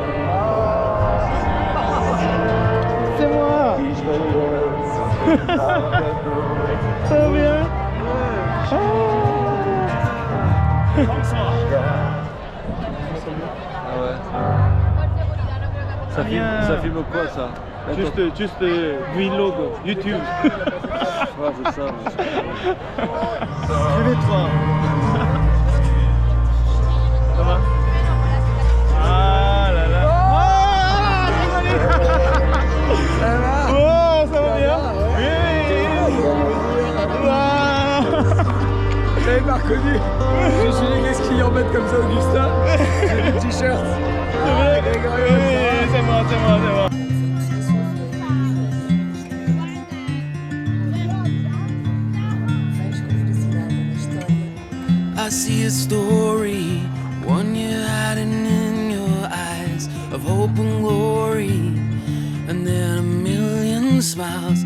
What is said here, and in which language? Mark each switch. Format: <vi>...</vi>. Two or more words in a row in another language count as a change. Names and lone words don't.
<ko>세모아! 다미야!</ko> <fr>Ça filme quoi ça? Juste vlog YouTube. Ouais, c'est ça. Réveille-toi. Ça va? Ah là là. Oh, ça va bien? Oui. Vous avez pas reconnu? Je suis les gars qui en mettent comme ça, Augustin. J'ai le t-shirt. Oui, c'est moi, c'est moi, c'est moi.</fr> <en>I see a story, one you're hiding in your eyes of hope and glory, and then a million smiles.</en>